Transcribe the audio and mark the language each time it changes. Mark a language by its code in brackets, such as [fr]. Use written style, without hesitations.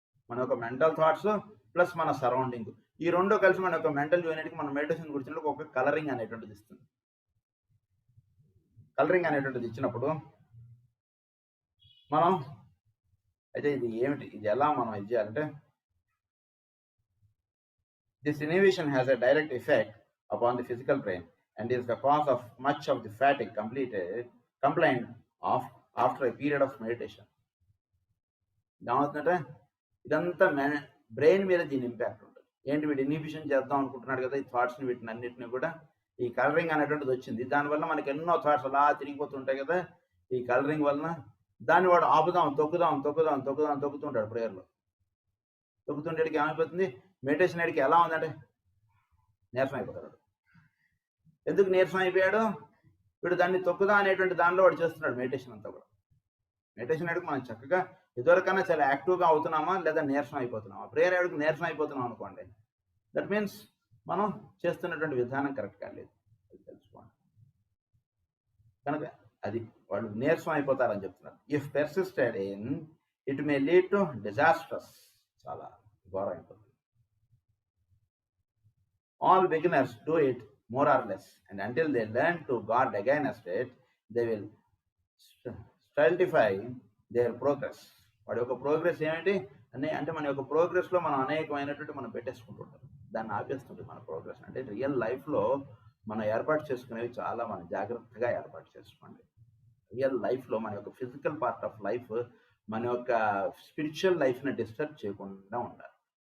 [te] మన యొక్క mental thoughts plus మన సరౌండింగ్. ఈ 2 కలిసి మన యొక్క మెంటల్ యూనిట్‌కి మనం మెడిటేషన్ కూర్చున్నప్పుడు ఒక కలరింగ్ అనేటువంటిది ఇస్తుంది. కలరింగ్ అనేటువంటిది ఇచ్చినప్పుడు మనం అయితే ఇది ఏమిటి? ఇది ఎలా మనం ఇది చేయాలంటే [en] this inhibition has a direct effect upon the physical brain and is the cause of much of the fatigue complained of after a period of meditation. [te] ఏమవుతుందంటే ఇదంతా బ్రెయిన్ మీద దీని ఇంపాక్ట్ ఉంటుంది. ఏంటి వీడు ఇన్హిబిషన్ చేద్దాం అనుకుంటున్నాడు కదా ఈ థాట్స్ని వీటిని అన్నింటినీ కూడా ఈ కలరింగ్ అనేటువంటిది వచ్చింది. దానివల్ల మనకి ఎన్నో థాట్స్ అలా తిరిగిపోతుంటాయి కదా ఈ కలరింగ్ వలన. దాన్ని వాడు ఆపుదాం, తొక్కుతుంటాడు ప్రేయర్లో. తొక్కుతుండేటికి ఏమైపోతుంది మెడిటేషన్ అడికి ఎలా ఉందంటే నీరసం అయిపోతాడు. ఎందుకు నీరసం అయిపోయాడు? వీడు దాన్ని తొక్కుదా అనేటువంటి దానిలో వాడు చేస్తున్నాడు మెడిటేషన్ అంతా కూడా. మెడిటేషన్ అడిగి మనం చక్కగా ఇదివరకన్నా చాలా యాక్టివ్గా అవుతున్నామా లేదా నీరసం అయిపోతున్నామా? ప్రేయర్ అడిగి నీరసం అయిపోతున్నాం అనుకోండి, [en] that means [te] మనం చేస్తున్నటువంటి విధానం కరెక్ట్గా లేదు, అది తెలుసుకోండి. కనుక అది వాళ్ళు నీరసం అయిపోతారని చెప్తున్నారు. [en] if persisted in it may lead to disasters, [te] చాలా ఘోరం అయిపోతుంది. [en] All beginners do it more or less, and until they learn to guard against it, they will stultify their progress. [te] వాడి యొక్క ప్రోగ్రెస్ ఏమిటి అంటే మన యొక్క ప్రోగ్రెస్లో మనం అనేకమైనటువంటి మనం పెట్టేసుకుంటుంటాం, దాన్ని ఆపేస్తుంటాం మన ప్రోగ్రెస్. అంటే రియల్ లైఫ్లో మనం ఏర్పాటు చేసుకునేవి చాలా మనం జాగ్రత్తగా ఏర్పాటు చేసుకోండి. రియల్ లైఫ్లో మన యొక్క ఫిజికల్ పార్ట్ ఆఫ్ లైఫ్ మన యొక్క స్పిరిచువల్ లైఫ్ని డిస్టర్బ్ చేయకుండా ఉండాలి.